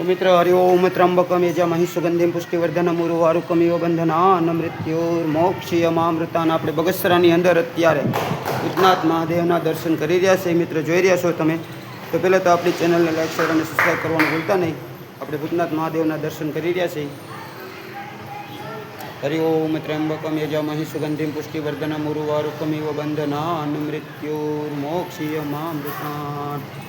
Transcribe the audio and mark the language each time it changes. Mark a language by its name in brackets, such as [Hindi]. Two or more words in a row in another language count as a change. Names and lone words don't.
[Sanskrit] मित्र हरि ओम त्र्यंबकम यजामहि सुगंधिम पुष्टिवर्धनम उर्वारुकमिव બંધનાન મૃત્યોર્મોક્ષયમામૃતાન। [Gujarati] આપણે બગસરાની અંદર અત્યારે ભૂતનાથ મહાદેવના દર્શન કરી રહ્યા છે। મિત્ર જોઈ રહ્યા છો તમે, તો પહેલાં તો આપણી ચેનલને [English] like share [Gujarati] અને સબસ્ક્રાઈબ કરવાનું ભૂલતા નહીં। આપણે ભૂતનાથ મહાદેવના દર્શન કરી રહ્યા છીએ। [Sanskrit] હરિ ઓમ ત્ર્યંબકમ યજામહિ સુગંધિમ પુષ્ટિवर्धनम ઉર્વારુકમિવ બંધનાન મૃત્યોર્મોક્ષયમામૃતાન।